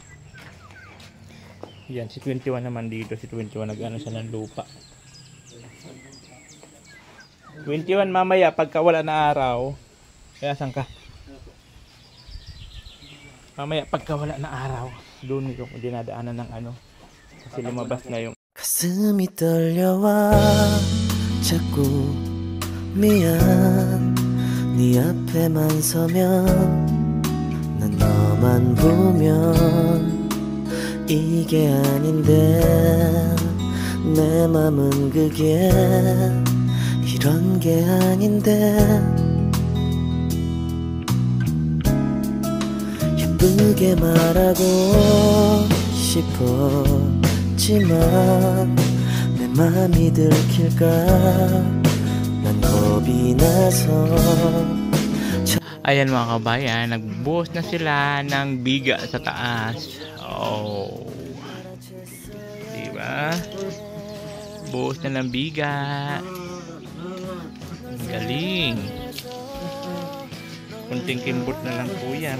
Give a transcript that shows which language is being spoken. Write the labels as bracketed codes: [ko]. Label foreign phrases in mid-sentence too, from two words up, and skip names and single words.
[tl] Yan, si 21 naman dito. Si 21 nag-ano siya ng lupa. 21 mamaya, pagka wala na araw. Kaya saan ka? Mamaya, pagka wala na araw. Doon yung dinadaanan ng ano. Kasi lumabas na yung [ko] 가슴이 떨려와 자꾸 미안 네 앞에만 서면 난 너만 보면 이게 아닌데 내 맘은 그게 이런 게 아닌데 예쁘게 말하고 싶었지만 내 맘이 들킬까 난 겁이 나서 [tl] ayan mga kabayan, nagbuhos na sila ng biga sa taas. Oh. Diba? Buhos na ng biga. Ang galing. Kunting kimbot na lang po yan.